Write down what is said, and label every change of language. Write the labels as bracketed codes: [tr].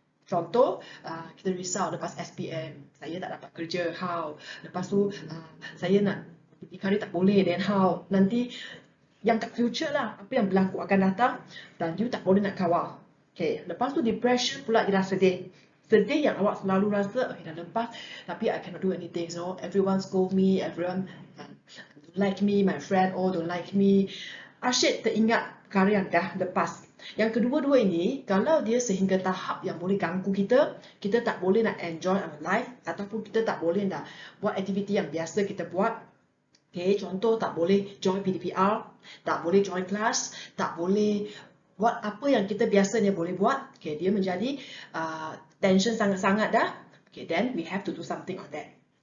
[ms] Contoh, kita risau lepas SPM, saya tak dapat kerja, how? Lepas tu, saya nak berdikari tak boleh, [en] then how? [ms] Nanti yang kat future lah, apa yang berlaku akan datang dan [en] you [ms] tak boleh nak kawal. Lepas tu depression pula ialah sedih. Sedih yang awak selalu rasa, dah lepas tapi [en] I cannot do anything. So everyone scold me, everyone don't like me, my friend all don't like me. [ms] Asyik teringat perkara yang dah lepas. Yang kedua-dua ini, kalau dia sehingga tahap yang boleh ganggu kita, kita tak boleh nak [en] enjoy our life [ms] ataupun kita tak boleh nak buat aktiviti yang biasa kita buat. Contoh tak boleh join PDPR, tak boleh join kelas, tak boleh buat apa yang kita biasanya boleh buat. Dia menjadi tension sangat-sangat dah. [en] Then we have to do something on that.